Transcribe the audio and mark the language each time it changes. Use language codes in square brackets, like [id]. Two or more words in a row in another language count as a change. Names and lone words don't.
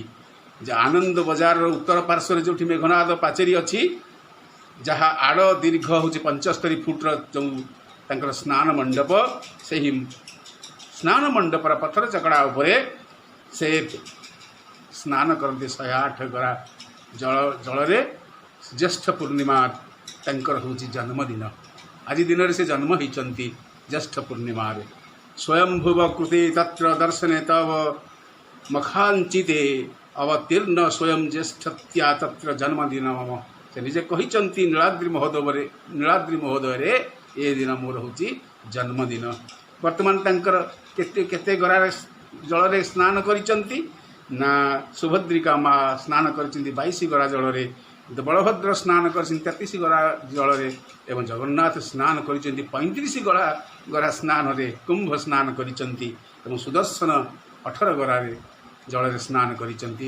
[or] ଯେ ଆନନ୍ଦ ବଜାର ଉତ୍ତର ପାର୍ଶ୍ୱ ରେ ଯୋଠି ମେଘନାଦ ପାଚେରୀ ଅଛି ଯାହାଁ ଆଡ଼ ଦୀର୍ଘ ହୋଇଛି 75 ଫୁଟ ଯୋ ତାଙ୍କର ସ୍ନାନ ମଣ୍ଡପ ସେ ହିଁ ସ୍ନାନ ମଣ୍ଡପର ପଥର ଚକଡ଼ା ଉପରେ ସେ ସ୍ନାନ କରନ୍ତେ 108 ଗରା ଜଳ ରେ ଜ୍ୟେଷ୍ଠ ପୂର୍ଣ୍ଣିମା ତାଙ୍କର ହୋଇଛି ଜନ୍ମଦିନ। ଆଜି ଦିନ ରେ ସେ ଜନ୍ମ ହୋଇଥିଲେ ଜ୍ୟେଷ୍ଠ ପୂର୍ଣ୍ଣିମା ରେ। [sa] स्वयंभुव कृते तत्र दर्शने तव मखांचिते अवतीर्ण स्वयं ज्येष्ठत्या तत्र जन्मदिन मम। [or] ସେ ନିଜେ କହିଛନ୍ତି ନୀଳାଦ୍ରି ମହୋଦୟ ରେ ଏ ଦିନ ମୋର ହୋଇଛି ଜନ୍ମଦିନ। ବର୍ତ୍ତମାନ ତାଙ୍କର କେତେ କେତେ ଗରା ଜଳ ରେ ସ୍ନାନ କରୁଛନ୍ତି ନା ସୁଭଦ୍ରିକା ମାଁ ସ୍ନାନ କରୁଛନ୍ତି 22 ଗରା ଜଳ ରେ, ବଳଭଦ୍ର ସ୍ନାନ କରୁଛନ୍ତି 33 ଗରା ଜଳ ରେ ଏବଂ ଜଗନ୍ନାଥ ସ୍ନାନ କରୁଛନ୍ତି 35 ଗରା ସ୍ନାନ ରେ କୁମ୍ଭ ସ୍ନାନ କରୁଛନ୍ତି ଏବଂ ସୁଦର୍ଶନ 18 ଗରା ରେ ଜଳ ରେ ସ୍ନାନ କରୁଛନ୍ତି।